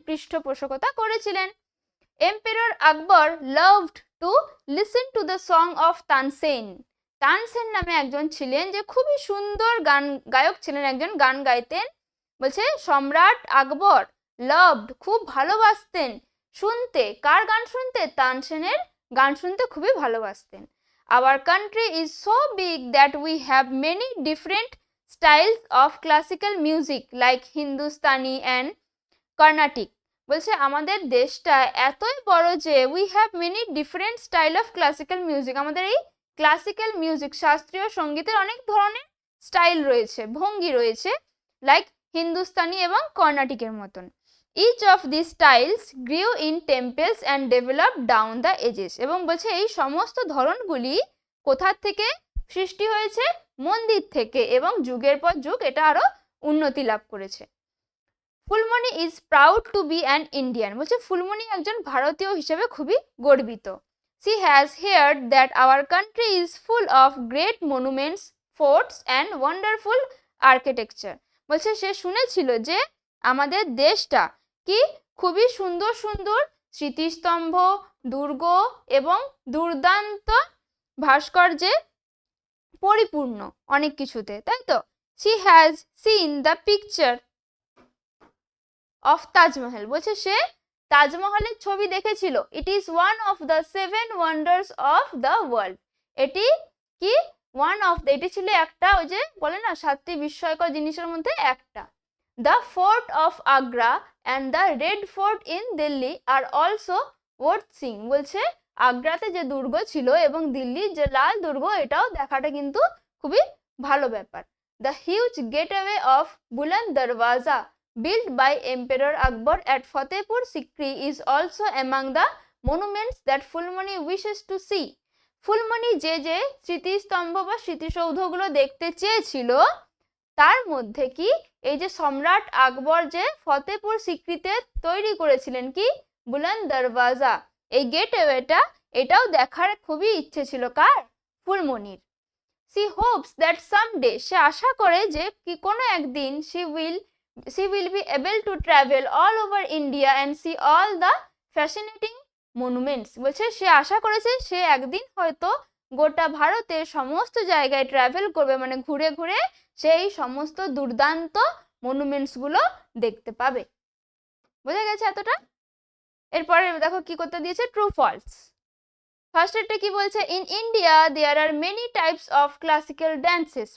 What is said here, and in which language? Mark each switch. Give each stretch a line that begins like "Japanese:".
Bangla: পৃষ্ঠপোষকতা করেছিলেন।
English: Emperor Akbar loved to listen to the song of Tansen.
Bangla: Tansen নামে একজন ছিলেন যে খুবই সুন্দর গায়ক ছিলেন, একজন গান গাইতেন। বলছে সম্রাট আকবর লাভড, খুব ভালোবাসতেন শুনতে, কার গান শুনতে? তানসেনের গান শুনতে খুবই ভালোবাসতেন।
English: our country is so big that we have many different styles of classical music like Hindustani and Carnatic.
Bangla: বলছে আমাদের দেশটা এতই বড় যে
English: we have many different style of classical music.
Bangla: আমাদের এই ক্লাসিক্যাল মিউজিক শাস্ত্রীয় সঙ্গীতের অনেক ধরনের স্টাইল রয়েছে, ভঙ্গি রয়েছে, লাইক হিন্দুস্তানি এবং কর্ণাটিকের মতন।
English: Each of these styles grew in temples and developed down the ages.
Bangla: এবং বলছে এই সমস্ত ধরনগুলি কোথা থেকে সৃষ্টি হয়েছে? মন্দির থেকে, এবং যুগের পর যুগ এটা আরো উন্নতি লাভ করেছে।
English: Phulmoni is proud to be an Indian.
Bangla: বলছে ফুলমণি একজন ভারতীয় হিসেবে খুবই গর্বিত।
English: She has heard that our country is full of great monuments, forts and wonderful architecture.
Bangla: বলছে সে শুনেছিল যে আমাদের দেশটা কি খুবই সুন্দর সুন্দর স্মৃতিস্তম্ভ, দুর্গ এবং দুর্দান্ত ভাস্কর্যে পরিপূর্ণ অনেক কিছুতে, তাই তো?
English: She has seen the picture of Taj Mahal.
Bangla: বলছে সে তাজমহলের ছবি দেখেছিল।
English: It is one of the 7 wonders of the world.
Bangla: এটি কি এটি ছিল একটা, ওই যে বলে না 7টি বিস্ময়কর জিনিসের মধ্যে একটা।
English: The Fort of Agra and the Red Fort in Delhi are also worth seeing.
Bangla: বলছে আগ্রাতে যে দুর্গ ছিল এবং দিল্লির যে লাল দুর্গ, এটাও দেখাটা কিন্তু খুবই ভালো ব্যাপার।
English: The huge gateway of Buland Darwaza built by Emperor Akbar at Fatehpur Sikri is also among the monuments that Fulmani wishes to see.
Bangla: Phulmoni যে যে স্মৃতিস্তম্ভ বা স্মৃতিসৌধগুলো দেখতে চেয়েছিল তার মধ্যে কি এই যে সম্রাট আকবর যে ফতেপুর সিক্রিতে তৈরি করেছিলেন কি বুলন্দ দরওয়াজা, এই গেটওয়েটা, এটাও দেখার খুবই ইচ্ছে ছিল কার? ফুলমণির।
English: She hopes that someday,
Bangla: সে আশা করে যে কি কোনো একদিন
English: she will be able to travel all over India and see all the fascinating monuments.
Bangla: বলছে সে আশা করেছে সে একদিন হয়তো গোটা ভারতের সমস্ত জায়গায় ট্রাভেল করবে, মানে ঘুরে ঘুরে সেই সমস্ত দুর্দান্ত মনুমেন্টস গুলো দেখতে পাবে। বোঝা গেছে এতটা? এরপরে দেখো কি করতে দিয়েছে,
English: True false. First
Bangla: এরটা কি বলছে,
English: In India there are many types of classical dances.